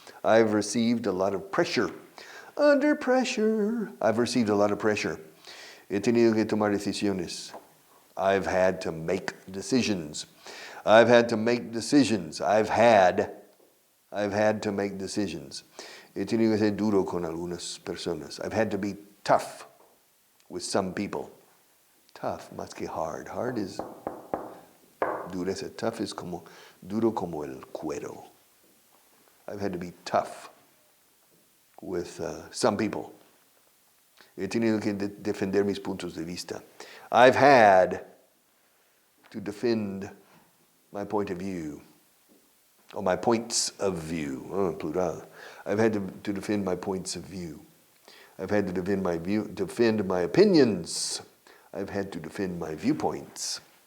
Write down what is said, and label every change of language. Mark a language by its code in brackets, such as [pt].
[en] I've received a lot of pressure. Under pressure. I've received a lot of pressure. [es] He tenido que tomar decisiones. [en] I've had to make decisions. I've had to make decisions. I've had to make decisions. [es] He tenido que ser duro con algunas personas. [en] I've had to be tough with some people. Tough, [es] más que [en] hard. Hard is dureza. Tough is [es] como duro como el cuero. [en] I've had to be tough with some people. [es] He tenido que defender mis puntos de vista. [en] I've had to defend my point of view, or my points of view. Plural. I've had to defend my points of view. I've had to defend my opinions. I've had to defend my viewpoints.